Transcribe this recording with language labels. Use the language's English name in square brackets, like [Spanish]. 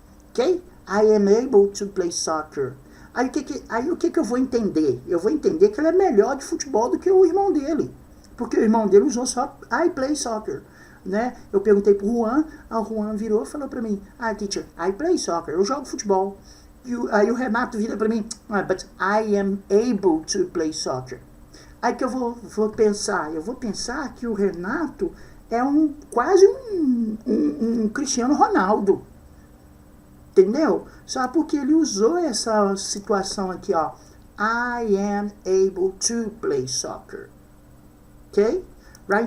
[English] Ok? I am able to play soccer. [Portuguese] Aí o que eu vou entender? Eu vou entender que ele é melhor de futebol do que o irmão dele. Porque o irmão dele usou só [English] I play soccer. [Portuguese] Né? Eu perguntei pro Juan, o Juan virou e falou pra mim, [English] teacher, I play soccer, [Portuguese] eu jogo futebol. Aí o Renato vira pra mim, [English] but I am able to play soccer. [Portuguese] Aí que eu vou pensar, que o Renato é quase um Cristiano Ronaldo. Entendeu? Só porque ele usou essa situação aqui, ó. [English] I am able to play soccer. Ok? Right?